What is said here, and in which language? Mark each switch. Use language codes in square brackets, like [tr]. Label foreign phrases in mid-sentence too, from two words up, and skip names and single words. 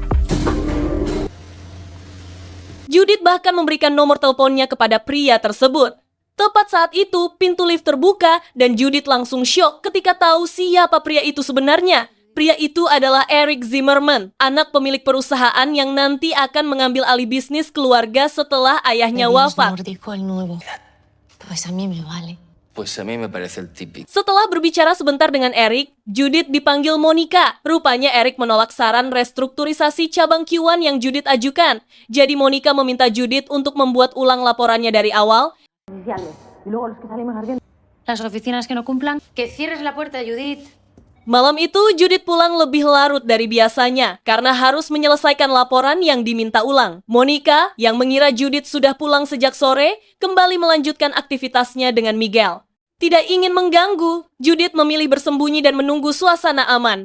[id] Judith bahkan memberikan nomor teleponnya kepada pria tersebut. Tepat saat itu, pintu lift terbuka dan Judith langsung syok ketika tahu siapa pria itu sebenarnya. Pria itu adalah Eric Zimmerman, anak pemilik perusahaan yang nanti akan mengambil alih bisnis keluarga setelah ayahnya wafat. [es] Pues a mí me parece el típico. [id] Setelah berbicara sebentar dengan Eric, Judith dipanggil Monica. Rupanya Eric menolak saran restrukturisasi cabang Q1 yang Judith ajukan. Jadi Monica meminta Judith untuk membuat ulang laporannya dari awal. [es] Las oficinas que no cumplan, que cierres la puerta, Judith. [id] Malam itu, Judith pulang lebih larut dari biasanya karena harus menyelesaikan laporan yang diminta ulang. Monica, yang mengira Judith sudah pulang sejak sore, kembali melanjutkan aktivitasnya dengan Miguel. Tidak ingin mengganggu, Judith memilih bersembunyi dan menunggu suasana aman.